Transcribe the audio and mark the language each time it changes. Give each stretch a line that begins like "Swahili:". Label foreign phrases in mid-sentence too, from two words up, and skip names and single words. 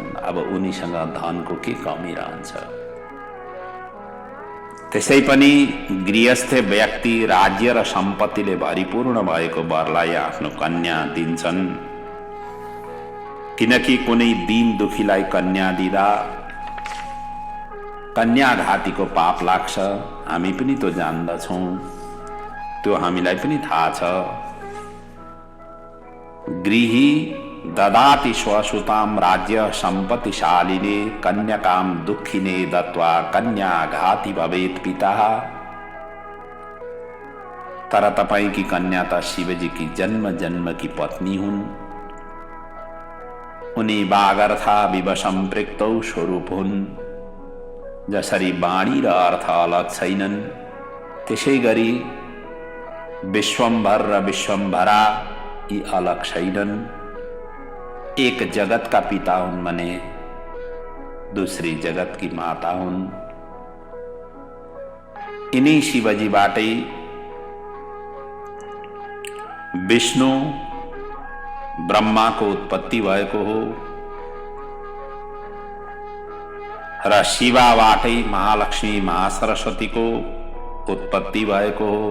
Nepali: अब उनीसँग धनको के कमी रहन्छ। त्यसै पनि गृहस्थ व्यक्ति राज्य र सम्पत्तिले भरिपूर्ण भएको वरलाई आफ्नो कन्या दिन्छन्, किनकि कुनै दीन दुखीलाई कन्या दिँदा कन्याघातीको पाप लाग्छ। हामी पनि त्यो जान्दछौँ, त्यो हामीलाई पनि थाहा छ।
Sanskrit: गृही ददाति स्वसुताम राज्य सम्पत्तिशालिने कन्याकाम दुखिने दत्वा कन्याघाती भवेत् पिता।
Nepali: तर तपाईंकी कन्या त
Hindi: शिवजीकी जन्म जन्म की पत्नी
Nepali: हुन्। उनी
Sanskrit: वागर्था विवसम्पृक्तौ
Nepali: स्वरूप हुन्। जसरी वाणी र अर्थ अलग छैनन्, त्यसै गरी विश्वम्भर र विश्वम्भरा यी अलग छैनन्।
Hindi: एक जगत का पिता
Nepali: हुन् भने
Hindi: दूसरी जगत की माता हुन्।
Nepali: यिनी शिवजीबाटै विष्णु ब्रह्माको उत्पत्ति भएको हो र शिवाबाटै महालक्ष्मी महासरस्वतीको उत्पत्ति भएको हो।